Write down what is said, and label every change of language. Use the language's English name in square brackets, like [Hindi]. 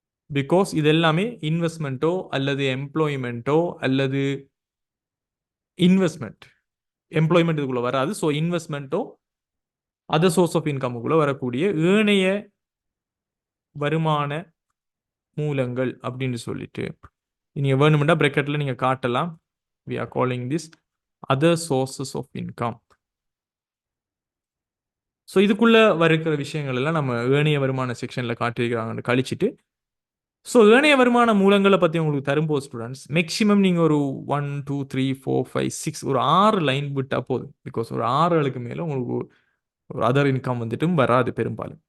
[Tamil] Because இது எல்லாமே இன்வெஸ்ட்மெண்ட்டோ அல்லது எம்ப்ளாய்மெண்ட்டோ அல்லது இன்வெஸ்ட்மெண்ட் எம்ப்ளாய்மெண்ட் இதுக்குள்ள வராது. ஸோ இன்வெஸ்ட்மெண்ட்டோ அதர் சோர்ஸ் ஆஃப் இன்கமுக்குள்ள வரக்கூடிய ஏனைய வருமான மூலங்கள் அப்படின்னு சொல்லிட்டு நீங்க வேணுமெண்டா பிராக்கெட்ல நீங்க காட்டலாம். [English] we are calling this other sources of income. [Tamil] So இதுக்குள்ள வருகிற விஷயங்கள் எல்லாம் நம்ம ஏனைய வருமான செக்ஷன்ல காட்டியிருக்கிறாங்கன்னு கழிச்சிட்டு, ஸோ ஏனைய வருமான மூலங்களை பற்றி உங்களுக்கு தரும்போது ஸ்டூடெண்ட்ஸ் மேக்ஸிமம் நீங்கள் ஒரு 1 2 3 4 5 6 ஒரு 6 லைன் விட்டால் போதும். பிகாஸ் ஒரு 6களுக்கு மேலே உங்களுக்கு ஒரு அதர் இன்கம் வந்துட்டும் வராது பெரும்பாலும்.